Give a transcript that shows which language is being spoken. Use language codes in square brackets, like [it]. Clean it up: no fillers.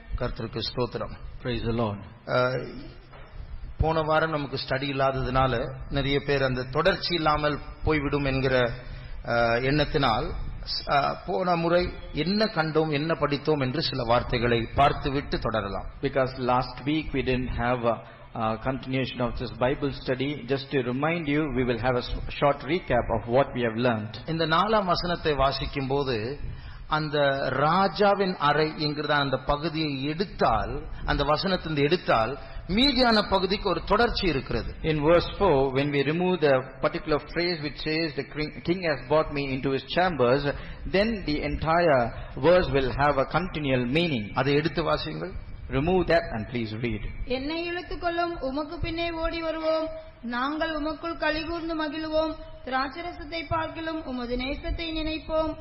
[ta] கர்த்தருக்கு ஸ்தோத்திரம். [en] Praise the Lord. [ta] போன வாரம் நமக்கு ஸ்டடி இல்லாததுனால நிறைய பேர் அந்த தொடர்ச்சி இல்லாமல் போய்விடும் என்கிற எண்ணத்தினால் போன முறை என்ன கண்டோம் என்ன படித்தோம் என்று சில வார்த்தைகளை பார்த்துவிட்டு தொடரலாம். [en] Because last week we didn't have a continuation of this Bible study. Just to remind you, we will have a short recap of what we have learned. [ta] இந்த நாலாம் வசனத்தை வாசிக்கும் போது அந்த ராஜாவின் அறை என்கிற அந்த பகுதியை எடுத்தால், அந்த வசனத்திலிருந்து எடுத்தால் மீதியான பகுதிக்கு ஒரு தொடர்ச்சி இருக்கிறது. [en] In verse 4, when we remove the particular phrase which says the king has brought me into his chambers, then the entire verse will have a continual meaning. [ta] அதை எடுத்து வாசியுங்கள். [en] Remove that and please read. [ta] என்னை இழுத்துக்கொள்ளும் உமக்கு பின்னே ஓடி வருவோம். நாங்கள் உமக்குள் களிகூர்ந்து மகிழுவோம். திராட்சரசத்தை பார்க்கிலும் உமது நேசத்தை நினைப்போம்.